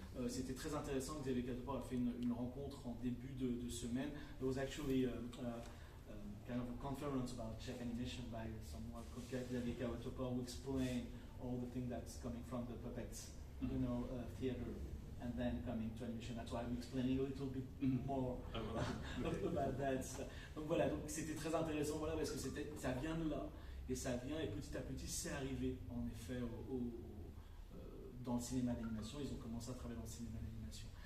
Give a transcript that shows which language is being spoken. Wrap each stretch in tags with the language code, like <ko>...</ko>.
<fr>C'était très intéressant, Xavier Catopor a fait une rencontre en début de semaine.</fr> <en>There was actually kind of a conference about Czech animation by someone called Xavier Catopor who explained all the things that's coming from the puppets, theater, and then coming to animation. That's why I'm explaining a little bit more about that.</en> <fr>Donc voilà, donc c'était très intéressant, voilà, parce que ça vient de là, et ça vient, et petit à petit c'est arrivé en effet dans le cinéma d'animation. Ils ont commencé à travailler dans le cinéma d'animation.</fr>